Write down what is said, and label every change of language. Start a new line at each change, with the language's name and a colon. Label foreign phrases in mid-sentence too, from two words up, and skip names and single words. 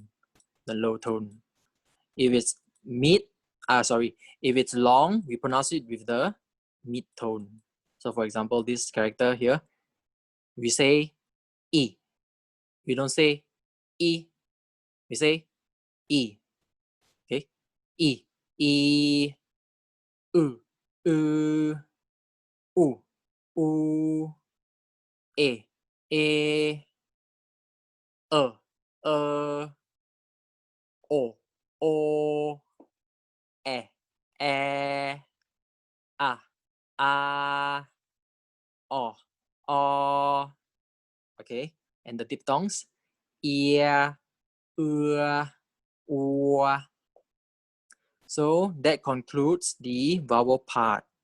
English: The low tone. If it's if it's long, we pronounce it with the mid tone. So for example, this character here, we say E. We don't say E. We say E. Okay? E. E. U. U. U. U. E. E. O. O. E. E. A. O. O. Okay? And the diphthongs, ear, ua. So that concludes the vowel part.